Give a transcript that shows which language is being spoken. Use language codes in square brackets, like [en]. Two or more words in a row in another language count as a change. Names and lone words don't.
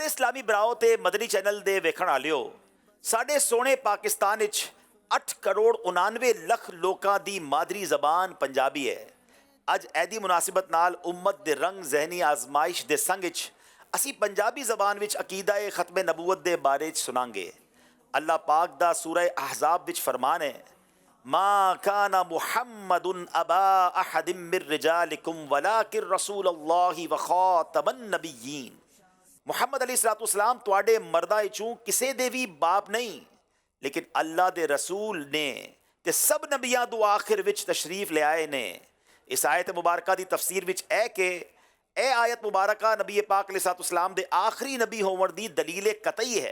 [pa] اسلامی بھراؤ تے مدنی چینل دے ویکھن والیو، ساڈے سوہنے پاکستان وچ 8 کروڑ 99 لکھ لوکاں دی مادری زبان پنجابی ہے. اج ایدی مناسبت نال امت دے رنگ ذہنی آزمائش دے سنگ وچ اسی پنجابی زبان وچ عقیدہ اے ختم نبوت دے بارے چ سناں گے. اللہ پاک دا سورہ احزاب وچ فرمان ہے, [ar] ما كان محمد أبا أحد من رجالكم ولكن رسول الله وخاتم النبيين. [pa] محمد علیہ السلام تہاڈے مرداں چوں کسے دے بھی باپ نہیں، لیکن اللہ دے رسول نے تے سب نبیاں دو آخر وچ تشریف لے آئے نے. اس آیت مبارکہ دی تفسیر وچ ہے کہ اے آیت مبارکہ نبی پاک علیہ السلام دے آخری نبی ہوون دی دلیل قطعی ہے.